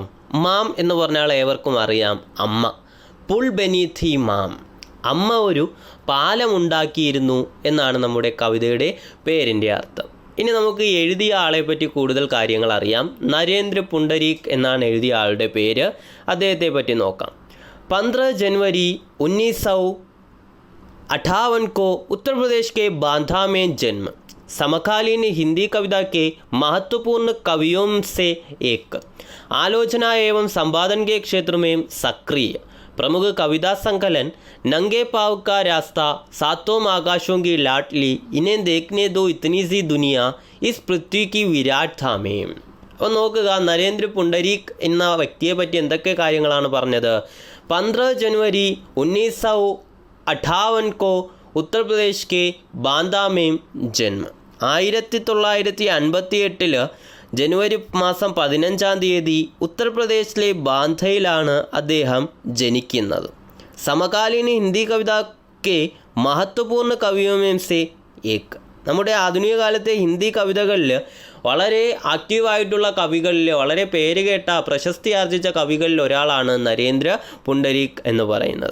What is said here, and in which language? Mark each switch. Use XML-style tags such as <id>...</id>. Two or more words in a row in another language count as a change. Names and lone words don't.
<ml>മാം എന്ന് പറഞ്ഞാൽ ഏവർക്കും അറിയാം, അമ്മ. പുൽ ബനീഥി മാം, അമ്മ ഒരു പാലമുണ്ടാക്കിയിരുന്നു എന്നാണ് നമ്മുടെ കവിതയുടെ പേരിൻ്റെ അർത്ഥം. ഇനി നമുക്ക് എഴുതിയ ആളെ പറ്റി കൂടുതൽ കാര്യങ്ങൾ അറിയാം. നരേന്ദ്ര പുണ്ടരീക് എന്നാണ് എഴുതിയ ആളുടെ പേര്. അദ്ദേഹത്തെ പറ്റി നോക്കാം.</ml> <hi>15 जनवरी 1958 को उत्तर प्रदेश के बांदा में जन्म. समकालीन हिंदी कविता के महत्वपूर्ण कवियों से एक. आलोचना एवं संपादन के क्षेत्र में सक्रिय. प्रमुख कविता संकलन नंगे पाँव का रास्ता, सातों आकाशों की लाडली, इन्हें देखने दो इतनी सी दुनिया, इस पृथ्वी की വിരാട്ധാമേ.</hi> <ml>അപ്പോൾ നോക്കുക, നരേന്ദ്ര പുണ്ടരീക് എന്ന വ്യക്തിയെ പറ്റി എന്തൊക്കെ കാര്യങ്ങളാണ് പറഞ്ഞത്.</ml> <hi>15 जनवरी 1958 को उत्तर प्रदेश के बांदा में जन्म.</hi> <ml>1958 ജനുവരി മാസം 15-ാം തീയതി ഉത്തർപ്രദേശിലെ ബാന്ധയിലാണ് അദ്ദേഹം ജനിക്കുന്നത്.</ml> <hi>समकालीन हिंदी कविता के महत्वपूर्ण कवियोंमें से एक.</hi> <ml>നമ്മുടെ ആധുനിക കാലത്തെ ഹിന്ദി കവിതകളിൽ വളരെ ആക്റ്റീവായിട്ടുള്ള കവികളിൽ, വളരെ പേരുകേട്ട പ്രശസ്തി ആർജിച്ച കവികളിൽ ഒരാളാണ് നരേന്ദ്ര പുണ്ടരീക് എന്ന് പറയുന്നത്.</ml>